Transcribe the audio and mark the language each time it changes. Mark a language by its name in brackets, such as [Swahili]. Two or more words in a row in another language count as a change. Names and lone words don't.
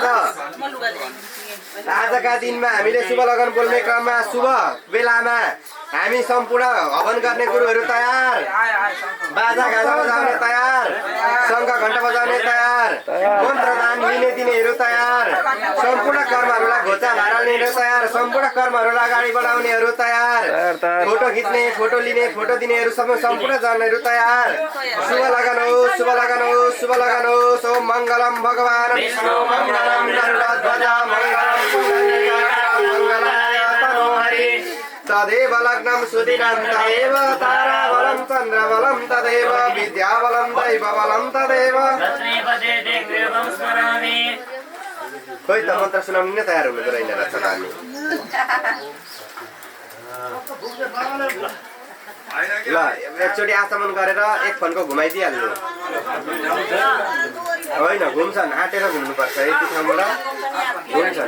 [Nepali] आजका दिनमा हामीले शुभ लगन बोल्ने क्रममा शुभ बेलामा हामी सम्पूर्ण हवन गर्ने गुरुहरू तयार, बाजा गाजा बजाउने तयार, शङ्ख घण्ट बजाउने तयार, मन्त्रदान लिने दिनेहरू तयार, सम्पूर्ण कर्महरूलाई घोचा हाल्नेहरू तयार, सम्पूर्ण कर्महरूलाई अगाडि बढाउनेहरू तयार, फोटो खिच्ने फोटो लिने फोटो दिनेहरू सबै सम्पूर्ण जनहरू तयार। शुभ लगन होस्, शुभ लगन होस्, शुभ लगन होस्। [Sanskrit] ओम मङ्गलम भगवान् विष्णु मङ्गलम गरुडध्वज तदेव लग्नं सुदिनं तदेव ताराबलं चन्द्रबलं तदेव विद्याबलं दैवबलं तदेव। [Nepali] खोइ त मन्त्र सुनाउनु नै तयार हुनु रहेन रहेछ हामी। ल एकचोटि आचमन गरेर एक फन्को घुमाइदिइहाल्नु होइन घुम्छन् आँटेर घुम्नुपर्छ यति ठाउँबाट घुम्छन्